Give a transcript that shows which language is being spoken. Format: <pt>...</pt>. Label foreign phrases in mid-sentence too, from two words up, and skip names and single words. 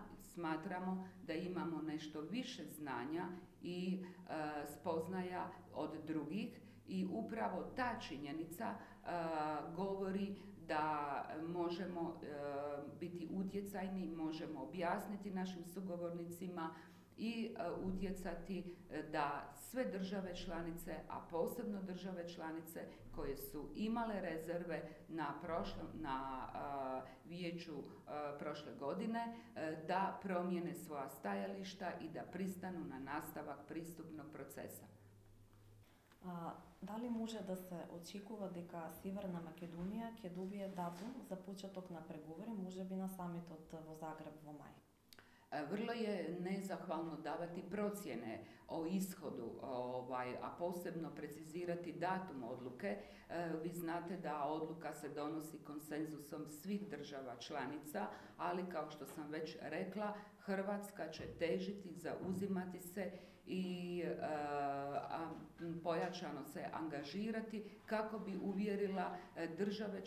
<hr>Smatramo da imamo nešto više znanja i spoznaja od drugih i upravo ta činjenica govori da možemo biti utjecajni, možemo objasniti našim sugovornicima i utjecati da sve države članice, a posebno države članice koje su imale rezerve na vijeću prošle godine, da promijene svoja stajališta i da pristanu na nastavak pristupnog procesa. Da li može da se</hr> <mk>очекува дека Северна Македонија ќе добие датум за почеток на преговори, можеби на самитот во Загреб во мај?</mk> <hr>Vrlo je nezahvalno davati procjene o ishodu, a posebno precizirati datum odluke. Vi znate da odluka se donosi konsenzusom svih država članica, ali kao što sam već rekla, Hrvatska će težiti, zauzimati se i pojačano se angažirati kako bi uvjerila države</hr>